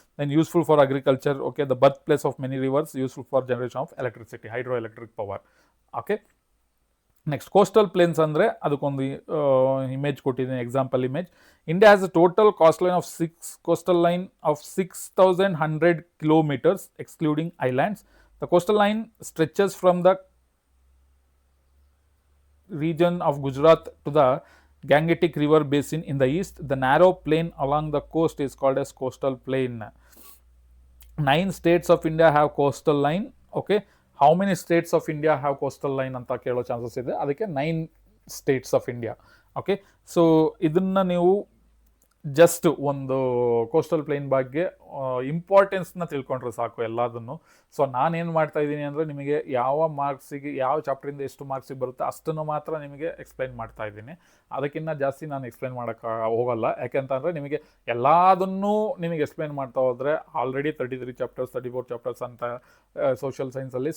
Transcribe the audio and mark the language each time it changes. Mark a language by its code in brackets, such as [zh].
[en] Then useful for agriculture. Okay, the birth place of many rivers, useful for generation of electricity, hydro electric power. [kn] Okay, next coastal planes ಅಂದರೆ ಅದಕ್ಕೊಂದು image ಕೊಟ್ಟಿದ್ದೀನಿ, example image. [en] India has a total coastal line of 6,100 kilometers excluding islands. The coastal line stretches from ದ region of Gujarat to the Gangetic River basin in the east. The narrow plain along the coast is called as coastal plain. 9 states of India have coastal line. Okay, how many states of India have coastal line [kn] ಅಂತ ಕೇಳೋ chances ಇದೆ, ಅದಕ್ಕೆ [en] 9 states of India. Okay, [kn] so ಇದನ್ನು ನೀವು just ಒಂದು coastal plane ಬಗ್ಗೆ ಇಂಪಾರ್ಟೆನ್ಸ್ನ ತಿಳ್ಕೊಂಡ್ರೆ ಸಾಕು ಎಲ್ಲದನ್ನು. ಸೊ ನಾನೇನು ಮಾಡ್ತಾ ಇದ್ದೀನಿ ಅಂದರೆ ನಿಮಗೆ ಯಾವ ಮಾರ್ಕ್ಸಿಗೆ ಯಾವ ಚಾಪ್ಟ್ರಿಂದ ಎಷ್ಟು ಮಾರ್ಕ್ಸಿಗೆ ಬರುತ್ತೆ ಅಷ್ಟನ್ನು ಮಾತ್ರ ನಿಮಗೆ ಎಕ್ಸ್ಪ್ಲೈನ್ ಮಾಡ್ತಾ ಇದ್ದೀನಿ. ಅದಕ್ಕಿಂತ ಜಾಸ್ತಿ ನಾನು ಎಕ್ಸ್ಪ್ಲೈನ್ ಮಾಡೋಕ್ಕೆ ಹೋಗಲ್ಲ. ಯಾಕೆಂತಂದರೆ ನಿಮಗೆ ಎಲ್ಲದನ್ನೂ ನಿಮಗೆ ಎಕ್ಸ್ಪ್ಲೈನ್ ಮಾಡ್ತಾ ಹೋದರೆ ಆಲ್ರೆಡಿ 33 ಚಾಪ್ಟರ್ಸ್ 34 ಚಾಪ್ಟರ್ಸ್ ಅಂತ ಸೋಷಿಯಲ್ ಸೈನ್ಸಲ್ಲಿ.